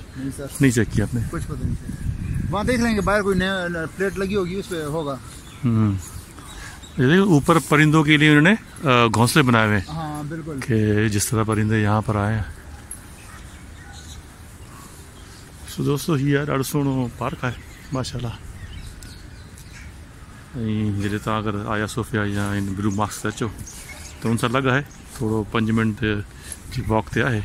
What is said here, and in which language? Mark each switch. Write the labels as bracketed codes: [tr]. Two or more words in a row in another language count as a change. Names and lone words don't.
[hi] नहीं सर, नहीं चेक किया आपने? कुछ पता नहीं। वहाँ देख लेंगे, बाहर कोई नया प्लेट लगी होगी उस पर होगा। ऊपर परिंदों के लिए उन्होंने घोंसले बनाए हुए हैं। हाँ बिल्कुल, कि जिस तरह परिंदे यहाँ पर आए हैं। [sd] सो दोस्तों हीअ ॾाढो सुहिणो पार्क आहे माशाल्लाह। ऐं जॾहिं तव्हां अगरि आया सोफिया या इन ब्लू मॉस्क ते अचो त हुन सां लॻ आहे थोरो 5 मिंट जी वॉक ते आहे।